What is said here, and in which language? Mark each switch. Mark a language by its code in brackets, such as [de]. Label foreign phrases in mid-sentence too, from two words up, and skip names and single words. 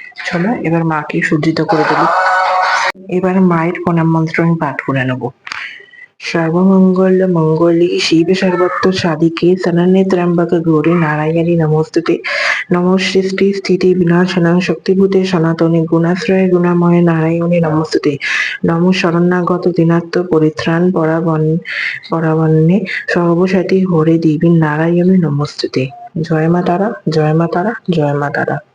[bn] চলো এবার মাকে সজ্জিত করে দেবো। এবার মায়ের প্রণাম মন্ত্র আমি পাঠ করে নেবো। [sa] সর্বমঙ্গল মঙ্গলে শিবে সর্বত্র সাধিকে শরণ্যে ত্র্যম্বকে গৌরী নারায়ণী নমস্তুতে। নমঃ সৃষ্টি স্থিতি বিনাশনাং শক্তিভূতে সনাতনে গুণাশ্রয়ে গুণাময়ে নারায়ণী নমস্তুতে। নমঃ শরণাগত দিনাত্ম পরিত্রাণ পরাবন্যে সর্বসাথী হরে দেবী নারায়ণী নমস্তুতে। [bn] জয় মা তারা, জয় মা তারা, জয় মা তারা।